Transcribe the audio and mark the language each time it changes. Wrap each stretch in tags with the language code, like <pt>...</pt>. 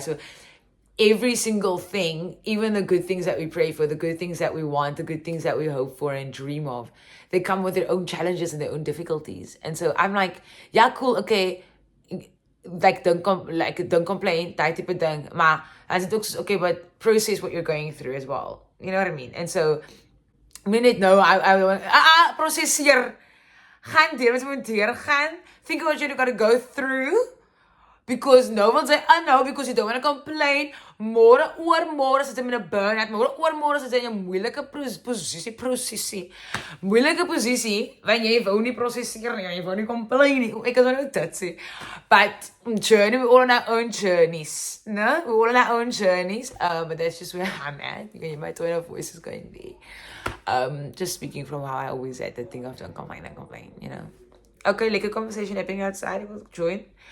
<en>So every single thing, even the good things that we pray for, the good things that we want, the good things that we hope for and dream of, they come with their own challenges and their own difficulties. And so I'm like, yeah, cool, okay, like don't complain, that type of thing. Maar as it looks, okay, but process what you're going through as well. You know what I mean? And so, I mean, I want, processeer.</en> <af>Gaan deur wat jy moet deurgaan.</af> <en>Think of what you're gonna go through. Because no one say, no, because you don't want to complain.</en> <af>Môre sit jy met 'n burnout. Môre sit jy in 'n moeilike posisie. Moeilike posisie, want jy wou nie prosesseer nie, jy wou nie complain nie. Ek kan nou dit sê.</af> <en>But journey, we're all on our own journeys. No? We're all on our own journeys. But that's just where I'm at. My tone of voice is going there. Just speaking from how I always said the thing of don't complain, Okay, lekker conversation happening outside. We'll join.</en>